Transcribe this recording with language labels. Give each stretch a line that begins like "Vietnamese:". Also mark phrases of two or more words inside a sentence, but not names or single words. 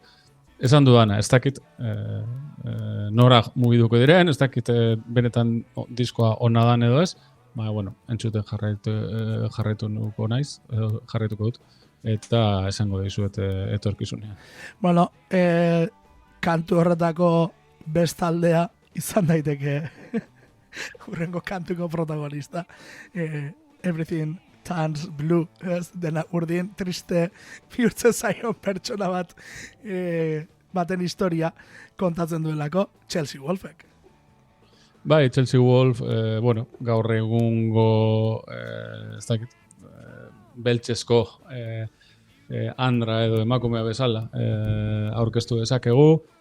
Basque: Esan dudana, ez dakit nora mugiduko diren, ez dakit benetan diskoa ona dan edo ez, baina, bueno, entzuten jarraituko naiz, jarraituko dut, eta esango dizuet etorkizunean. Bueno, kantu horretako bestaldea izan daiteke hurrengo kantuko protagonista.
English: Everything turns blue,
Basque: ez? Dena urdin triste bihurtzen zaion pertsona bat baten historia kontatzen duelako Chelsea Wolfek. Bai, Chelsea Wolf, bueno, gaur egungo, ez dakit, beltzesko andra edo emakumea bezala aurkeztu dezakegu.